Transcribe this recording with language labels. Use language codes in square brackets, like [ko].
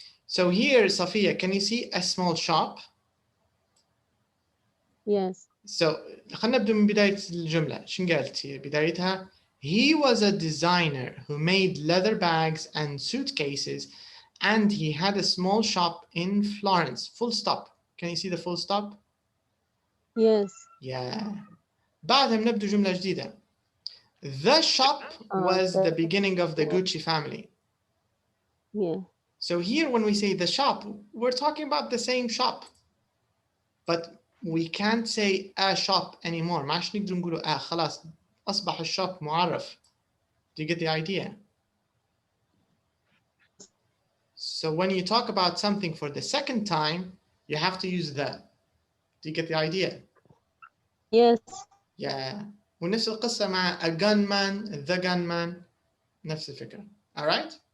[en] So here, Sophia, can you see a small shop? Yes. [ar] So خلينا نبدأ من بداية الجملة. شو قالت هي بدايتها؟ [en] He was a designer who made leather bags and suitcases, and he had a small shop in Florence. Full stop. Can you see the full stop? Yes. [ar] Yeah. بعدها بنبدأ جملة جديدة. [en] The shop was the beginning of the Gucci family. Yeah. So here when we say the shop, we're talking about the same shop. But we can't say a shop anymore. [ar] ما عادش نقدر نقولوا خلاص أصبح الشop معرف. [en] Do you get the idea? So when you talk about something for the second time, you have to use the. Do you get the idea? Yes. Yeah. [ar] ونفس القصة مع [en] a gunman, the gunman. [ar] نفس الفكرة. [en] All right?